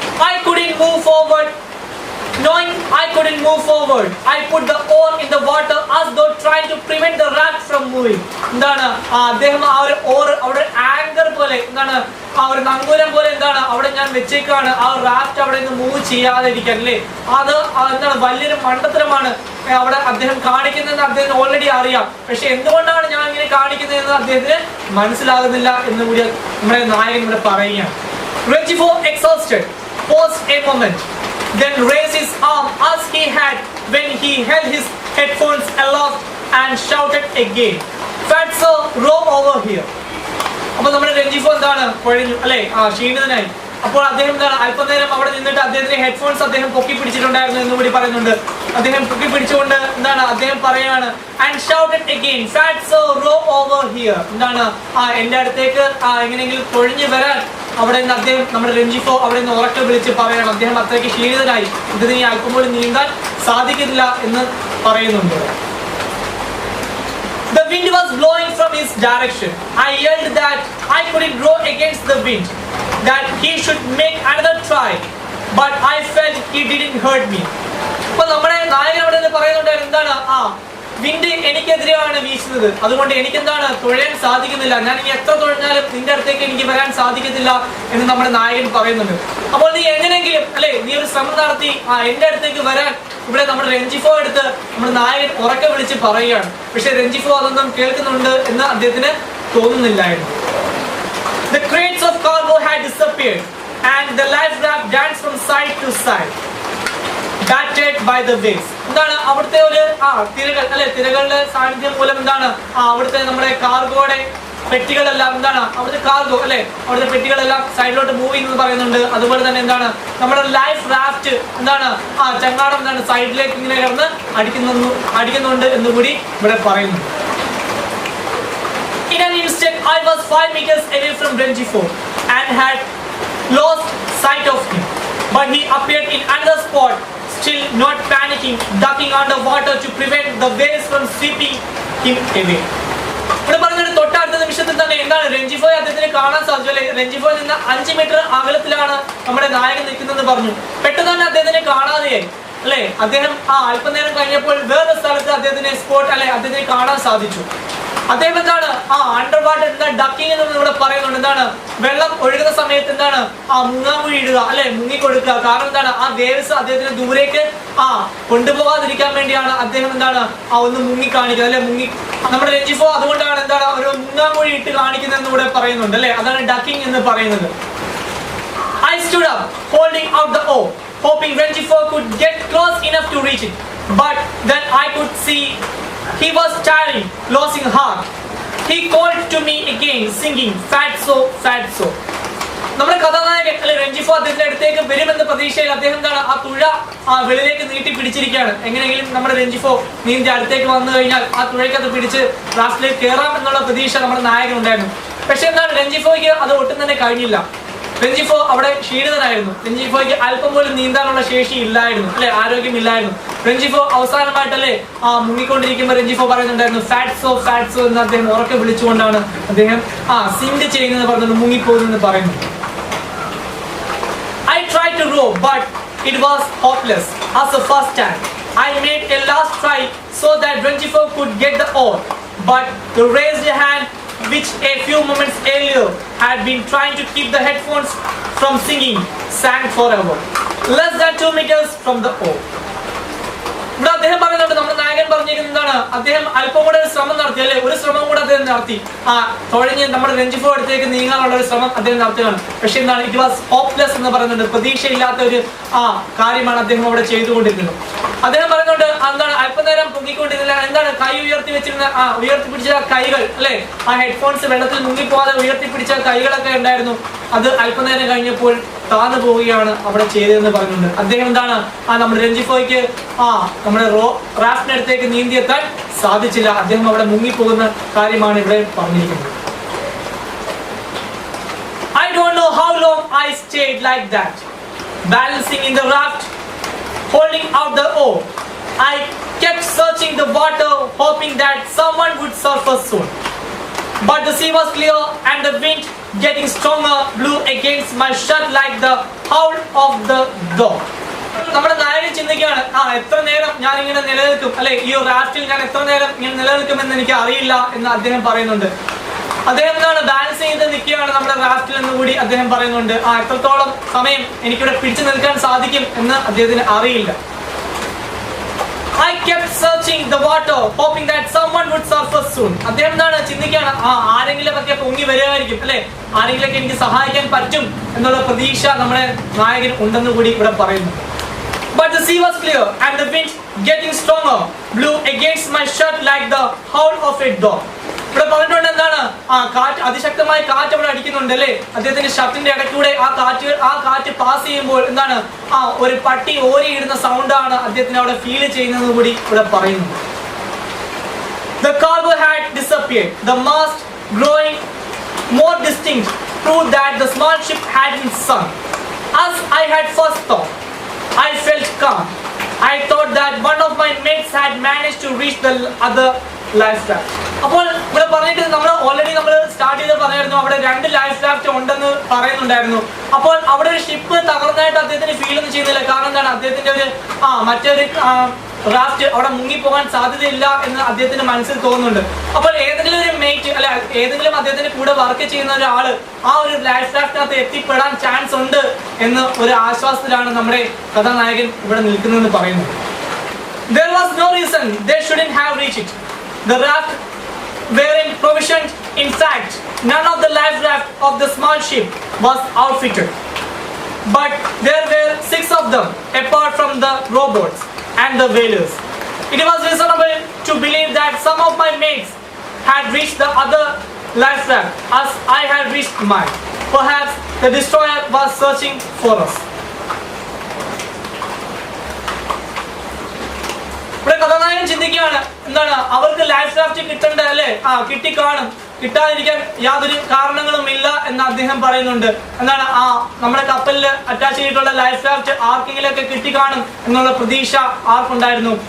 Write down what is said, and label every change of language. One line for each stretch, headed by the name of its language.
English: I couldn't move forward. Knowing I couldn't move forward, I put the oar in the water as though trying to prevent the raft from moving.
Malayalam: എന്താണ് അദ്ദേഹം ആ ഒരു or അവിടെ anchor പോലെ എന്താണ് ആ ഒരു നങ്കൂരം പോലെ എന്താണ് അവിടെ ഞാൻ വെച്ചേക്കാണ്, ആ റാഫ്റ്റ് അവിടെ നിന്ന് മൂവ് ചെയ്യാതെ ഇരിക്കാൻ അല്ലേ. അത് എന്താണ് വലിയൊരു മണ്ടത്തരമാണ് അവിടെ അദ്ദേഹം കാണിക്കുന്നതെന്ന് അദ്ദേഹത്തിന് ഓൾറെഡി അറിയാം. പക്ഷെ എന്തുകൊണ്ടാണ് ഞാൻ ഇങ്ങനെ കാണിക്കുന്നതെന്ന് അദ്ദേഹത്തിന് മനസ്സിലാകുന്നില്ല എന്ന് കൂടി നമ്മുടെ നായകൻ ഇവിടെ പറയുകയാണ്.
English: Rengifo, exhausted, paused a moment, then raised his arm as he had when he held his headphones aloft and shouted again, "Fatso, row over here."
Malayalam: അപ്പോൾ നമ്മുടെ രഞ്ജിഫോ എന്താണ് കുഴഞ്ഞു അല്ലെ, ക്ഷീണിതനായി. അപ്പോൾ അദ്ദേഹം എന്താണ് അല്പനേരം അവിടെ നിന്നിട്ട് അദ്ദേഹത്തിന്റെ ഹെഡ്ഫോൺസ് അദ്ദേഹം പൊക്കി പിടിച്ചിട്ടുണ്ടായിരുന്നു എന്ന് കൂടി പറയുന്നുണ്ട്. അദ്ദേഹം പൊക്കി പിടിച്ചുകൊണ്ട് എന്താണ് അദ്ദേഹം പറയാണ്,
English: and shouted again, "Fatso, row over here."
Malayalam: എന്താണ് എന്റെ അടുത്തേക്ക് എങ്ങനെയെങ്കിലും കൊഴിഞ്ഞു വരാൻ അവിടെ നിന്ന് അദ്ദേഹം നമ്മുടെ രഞ്ജിഫോ അവിടെ നിന്ന് ഉറക്കെ വിളിച്ച് പറയണം. അദ്ദേഹം അത്രയ്ക്ക് ക്ഷീണിതനായി, ഇതിന് ഈ അല്പം പോലും നീന്താൻ സാധിക്കില്ല എന്ന് പറയുന്നുണ്ട്.
English: The wind was blowing from his direction. I yelled that I couldn't row against the wind, that he should make another try, but I felt he didn't hurt me.
Malayalam: അപ്പോൾ നമ്മുടെ നായകൻ അവിടെ നിന്ന് പറയുന്നുണ്ട് എന്താണ് വിൻഡ് എനിക്കെതിരെയാണ് വീശുന്നത്, അതുകൊണ്ട് എനിക്കെന്താണ് തുഴയാൻ സാധിക്കുന്നില്ല, ഞാൻ ഇനി എത്ര തുഴഞ്ഞാലും നിന്റെ അടുത്തേക്ക് എനിക്ക് വരാൻ സാധിക്കത്തില്ല എന്ന് നമ്മുടെ നായകൻ പറയുന്നുണ്ട്. അപ്പോൾ നീ എങ്ങനെയെങ്കിലും അല്ലെ നീ ഒരു ശ്രമം നടത്തി എന്റെ അടുത്തേക്ക് വരാൻ ഇവിടെ നമ്മുടെ രഞ്ജിഫോ എടുത്ത് നമ്മുടെ നായകൻ ഉറക്കെ വിളിച്ച് പറയുകയാണ്. പക്ഷെ രഞ്ജിഫോ അതൊന്നും കേൾക്കുന്നുണ്ട് എന്ന് അദ്ദേഹത്തിന് തോന്നുന്നില്ലായിരുന്നു.
English: The crates of cargo had disappeared. and the life raft danced from side to side, battered by the waves.
Malayalam: എന്താണ് അവിടുത്തെ ഒരു തിരകൾ അല്ലെ, തിരകളുടെ സാന്നിധ്യം മൂലം എന്താണ് അവിടുത്തെ നമ്മുടെ കാർഗോയുടെ പെട്ടികളെല്ലാം എന്താണ് അവിടുത്തെ കാർഗോ അല്ലെ, അവിടുത്തെ പെട്ടികളെല്ലാം സൈഡിലോട്ട് മൂവ് ചെയ്യുന്നത് പറയുന്നുണ്ട്. അതുപോലെ തന്നെ എന്താണ് നമ്മുടെ ലൈഫ് റാഫ്റ്റ് എന്താണ് ചങ്ങാടം എന്താണ് സൈഡിലേക്ക് ഇങ്ങനെ കിടന്ന് അടിക്കുന്നുണ്ട് എന്നുകൂടി ഇവിടെ പറയുന്നു.
English: In an instant, I was 5 meters away from Renjifo and had lost sight of him. But he appeared in another spot, still not panicking, ducking under water to prevent the waves from sweeping him away.
Malayalam: ഇവിടെ പറഞ്ഞിട്ട് തൊട്ടടുത്ത നിമിഷത്തിൽ തന്നെ എന്താണ് രഞ്ജിഫോയെ അദ്ദേഹത്തിന് കാണാൻ സാധിച്ചു അല്ലെ. രഞ്ജിഫോയിൽ നിന്ന് 5 മീറ്റർ അകലത്തിലാണ് നമ്മുടെ നായകൻ നിൽക്കുന്നതെന്ന് പറഞ്ഞു. പെട്ടെന്ന് തന്നെ അദ്ദേഹത്തിനെ കാണാതെയായി അല്ലെ. അദ്ദേഹം അല്പനേരം കഴിഞ്ഞപ്പോൾ വേറൊരു സ്ഥലത്ത് അദ്ദേഹത്തിനെ കാണാൻ സാധിച്ചു. അദ്ദേഹം എന്താണ്
English: under water ducking
Malayalam: എന്ന് ഇവിടെ പറയുന്നുണ്ട്. എന്താണ് വെള്ളം ഒഴുകുന്ന സമയത്ത് എന്താണ് മുങ്ങാങ്കുഴി ഇടുക അല്ലെ, മുങ്ങിക്കൊടുക്കുക. കാരണം എന്താണ് ആ വേവ്സ് അദ്ദേഹത്തിന് ദൂരേക്ക് കൊണ്ടുപോകാതിരിക്കാൻ വേണ്ടിയാണ് അദ്ദേഹം എന്താണ് ഒന്ന് മുങ്ങി കാണിക്കുന്നത് അല്ലെ. നമ്മുടെ രഞ്ജിഫോ അതുകൊണ്ടാണ് എന്താണ് ഒരു മുങ്ങാങ്കുഴി ഇട്ട് കാണിക്കുന്നതെന്ന് ഇവിടെ പറയുന്നുണ്ട് അല്ലെ. അതാണ് ഡക്കിങ് എന്ന് പറയുന്നത്.
English: I stood up, holding out the oar, hoping Renjifo could get close enough to reach it. But then I could see he was tiring, losing heart. He called to me again, singing, "Fatso, Fatso."
Malayalam: നമ്മുടെ കഥാനായകൻ അല്ലെ രഞ്ജിഫോ അദ്ദേഹത്തിന്റെ അടുത്തേക്ക് വരുമെന്ന പ്രതീക്ഷയിൽ അദ്ദേഹം എന്താണ് ആ തുഴ വെളിയിലേക്ക് നീട്ടി പിടിച്ചിരിക്കുകയാണ്. എങ്ങനെയെങ്കിലും നമ്മുടെ രഞ്ജിഫോ നീന്തി അടുത്തേക്ക് വന്നു കഴിഞ്ഞാൽ ആ തുഴയ്ക്കത് പിടിച്ച് റാഫ്റ്റിലേക്ക് കയറാം എന്നുള്ള പ്രതീക്ഷ നമ്മുടെ നായകൻ ഉണ്ടായിരുന്നു. പക്ഷെ എന്താണ് രഞ്ജിഫോയ്ക്ക് അത് ഒട്ടും തന്നെ കഴിഞ്ഞില്ല. രഞ്ജിഫോ അവിടെ ക്ഷീണിതനായിരുന്നു. രഞ്ജിഫോയ്ക്ക് അല്പം പോലും നീന്താനുള്ള ശേഷി ഇല്ലായിരുന്നു അല്ലെ, ആരോഗ്യമില്ലായിരുന്നു. രഞ്ജിഫോ അവസാനമായിട്ടല്ലേ മുങ്ങിക്കൊണ്ടിരിക്കുമ്പോൾ രഞ്ജിഫോ പറയുന്നുണ്ടായിരുന്നു "ഫാറ്റ്സോ ഫാറ്റ്സോ" എന്ന് അദ്ദേഹം ഉറക്കെ വിളിച്ചുകൊണ്ടാണ് അദ്ദേഹം സിങ്ക് ചെയ്യുന്നത് പറഞ്ഞത്, മുങ്ങിപ്പോകുന്നെന്ന് പറയുന്നു.
English: I tried to row, but it was hopeless as the first time. I made a last try so that Renjifo could get the oar, but the raised hand which a few moments earlier had been trying to keep the headphones from singing sank forever, less than 2 meters from the oar.
Malayalam: ഇവിടെ അദ്ദേഹം പറയുന്നുണ്ട്, നമ്മുടെ നായകൻ പറഞ്ഞിരിക്കുന്നത് എന്താണ്, അദ്ദേഹം അല്പം കൂടെ ഒരു ശ്രമം നടത്തി അല്ലെ, ഒരു ശ്രമം കൂടെ അദ്ദേഹം നടത്തി തുഴഞ്ഞ് നമ്മുടെ രഞ്ജിഫോ അടുത്തേക്ക് നീങ്ങാനുള്ള ഒരു ശ്രമം അദ്ദേഹം നടത്തുകയാണ്. പക്ഷെ എന്താണ്
English: it was hopeless
Malayalam: എന്ന് പറയുന്നുണ്ട്, പ്രതീക്ഷയില്ലാത്ത ഒരു കാര്യമാണ് അദ്ദേഹം അവിടെ ചെയ്തുകൊണ്ടിരിക്കുന്നത്. അദ്ദേഹം പറയുന്നുണ്ട് എന്താണ് അല്പനേരം പൊങ്ങിക്കൊണ്ടിരുന്നില്ല, എന്താണ് കൈ ഉയർത്തിപ്പിടിച്ച കൈകൾ അല്ലെ, ആ ഹെഡ്ഫോൺസ് വെള്ളത്തിൽ മുങ്ങിപ്പോകാതെ ഉയർത്തിപ്പിടിച്ച കൈകളൊക്കെ ഉണ്ടായിരുന്നു. അത് അല്പനേരം കഴിഞ്ഞപ്പോൾ താന്നു പോവുകയാണ് അവിടെ ചെയ്തതെന്ന് പറഞ്ഞിട്ടുണ്ട്. അദ്ദേഹം എന്താണ് നമ്മുടെ രഞ്ജിഫോയ്ക്ക് നമ്മുടെ റാഫ്റ്റിന്റെ അടുത്തേക്ക് നീന്തിയെത്താൻ സാധിച്ചില്ല. അദ്ദേഹം അവിടെ മുങ്ങിപ്പോകുന്ന കാര്യമാണ് ഇവിടെ പറഞ്ഞിരിക്കുന്നത്.
English: I don't know how long I stayed like that, balancing in the raft, holding out the oar. I kept searching the water, hoping that someone would surface soon. But the sea was clear and the wind, getting stronger, blew against my shirt like the howl of the dog.
Malayalam: നമ്മുടെ നായകൻ ചിന്തിക്കുകയാണ്, എത്ര നേരം ഞാൻ ഇങ്ങനെ നിലനിൽക്കും അല്ലെ, ഈ റാഫ്റ്റിൽ ഞാൻ എത്ര നേരം ഇങ്ങനെ നിലനിൽക്കുമെന്ന് എനിക്ക് അറിയില്ല എന്ന് അദ്ദേഹം പറയുന്നുണ്ട്. അദ്ദേഹം ബാലൻസ് ചെയ്ത് നിൽക്കുകയാണ് നമ്മുടെ റാഫ്റ്റിൽ എന്ന് കൂടി അദ്ദേഹം പറയുന്നുണ്ട്. എത്രത്തോളം സമയം എനിക്കിവിടെ പിടിച്ചു നിൽക്കാൻ സാധിക്കും എന്ന് അദ്ദേഹത്തിന് അറിയില്ല.
English: I kept searching the water, hoping that someone would surface soon.
Malayalam: അദ്ദേഹം ചിന്തിക്കുകയാണ്, ആരെങ്കിലും ഒക്കെ പൊങ്ങി വരുമായിരിക്കും അല്ലെ, ആരെങ്കിലൊക്കെ എനിക്ക് സഹായിക്കാൻ പറ്റും എന്നുള്ള പ്രതീക്ഷ നമ്മുടെ നായകൻ ഉണ്ടെന്ന് കൂടി ഇവിടെ പറയുന്നു.
English: But the sea was clear and the wind, getting stronger, blew against my shirt like the howl of a dog.
Malayalam: ഇവിടെ പറഞ്ഞിട്ടുണ്ട് എന്താണ് കാറ്റ്, അതിശക്തമായ കാറ്റ് അവിടെ അടിക്കുന്നുണ്ട് അല്ലെ. അദ്ദേഹത്തിന്റെ ഷർട്ടിന്റെ ഇടയ്ക്കൂടെ ആ കാറ്റ് പാസ് ചെയ്യുമ്പോൾ എന്താണ് ഒരു പട്ടി ഓരിയിടുന്ന സൗണ്ടാണ് അദ്ദേഹത്തിന് അവിടെ ഫീൽ ചെയ്യുന്നത് കൂടി ഇവിടെ പറയുന്നു.
English: The cargo had disappeared. The mast, growing more distinct, proved that the small ship had been sunk. As I had first thought, I felt calm. I thought that one of my mates had managed to reach the other life raft.
Malayalam: അപ്പോൾ ഇവിടെ പറഞ്ഞിട്ട് നമ്മൾ start ചെയ്ത് പറയായിരുന്നു അവിടെ 2 life raft ഉണ്ടെന്ന് പറയുന്നുണ്ടായിരുന്നു. അപ്പോൾ അവിടെ ഒരു ഷിപ്പ് തകർന്നതായിട്ട് അദ്ദേഹത്തിന് ഫീൽ ഒന്നും ചെയ്യുന്നില്ല. കാരണം എന്താണ്, അദ്ദേഹത്തിന്റെ ഒരു മറ്റൊരു റാഫ്റ്റ് അവിടെ മുങ്ങിപ്പോകാൻ സാധ്യതയില്ല എന്ന് അദ്ദേഹത്തിന്റെ മനസ്സിൽ തോന്നുന്നുണ്ട്. അപ്പോൾ ഏതെങ്കിലും ഒരു മേറ്റ് അല്ലെ, ഏതെങ്കിലും അദ്ദേഹത്തിന്റെ കൂടെ വർക്ക് ചെയ്യുന്ന ഒരാള് ആ ഒരു ലൈഫ് റാഫ്റ്റിനകത്ത് എത്തിപ്പെടാൻ ചാൻസ് ഉണ്ട് എന്ന് ഒരു ആശ്വാസത്തിലാണ് നമ്മുടെ കഥാനായകൻ ഇവിടെ നിൽക്കുന്നതെന്ന് പറയുന്നു.
English: There was no reason they shouldn't have reached it. The raft weren't provisioned. In fact, none of the life raft of the small ship was outfitted. but there were 6 of them apart from the robots and the whalers. It was reasonable to believe that some of my mates had reached the other life raft as I had reached mine. Perhaps the destroyer was searching for us.
Malayalam: ഇവിടെ കഥാനായകൻ ചിന്തിക്കുകയാണ്, എന്താണ് അവർക്ക് life raft കിട്ടേണ്ട അല്ലേ, കിട്ടിക്കാണും, കിട്ടാതിരിക്കാൻ യാതൊരു കാരണങ്ങളും ഇല്ല എന്ന് അദ്ദേഹം പറയുന്നുണ്ട്. എന്താണ് നമ്മുടെ കപ്പലിൽ അറ്റാച്ച് ചെയ്തിട്ടുള്ള ലൈഫ് റാഫ്റ്റ് ആർക്കെങ്കിലും ഒക്കെ കിട്ടിക്കാണും എന്നുള്ള പ്രതീക്ഷ ആർക്കുണ്ടായിരുന്നു?